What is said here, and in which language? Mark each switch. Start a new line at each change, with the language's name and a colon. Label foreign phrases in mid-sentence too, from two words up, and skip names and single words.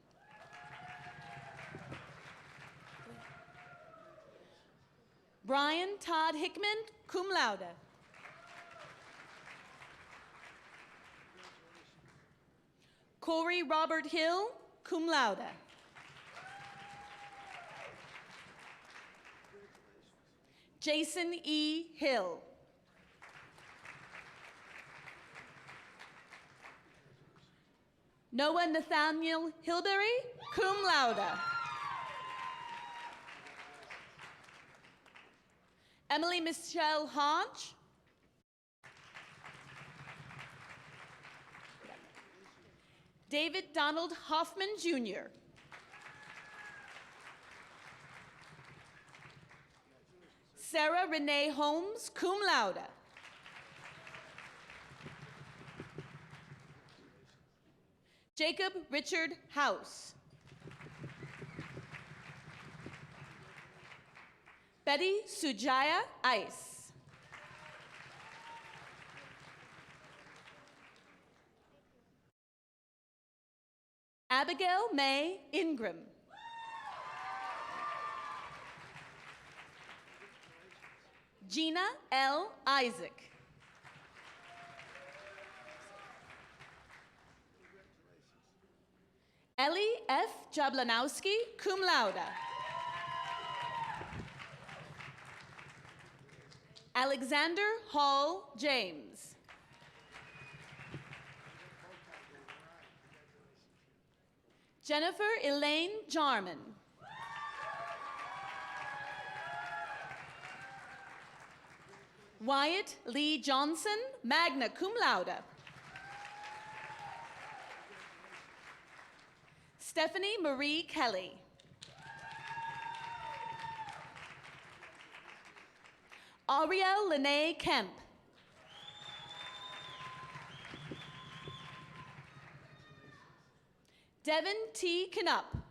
English: Brian Todd Hickman,
Latin: cum laude.
English: Corey Robert Hill,
Latin: cum laude.
English: Jason E. Hill. Noah Nathaniel Hilberry,
Latin: cum laude.
English: Emily Michelle Hodge. David Donald Hoffman, Jr. Sarah Renee Holmes,
Latin: cum laude.
English: Jacob Richard House. Betty Sujaya Ice. Abigail May Ingram. Gina L. Isaac. Ellie F. Jablanowski,
Latin: cum laude.
English: Alexander Hall James. Jennifer Elaine Jarman. Wyatt Lee Johnson,
Latin: magna cum laude.
English: Stephanie Marie Kelly. Ariel Lene Kemp. Devin T. Knupp.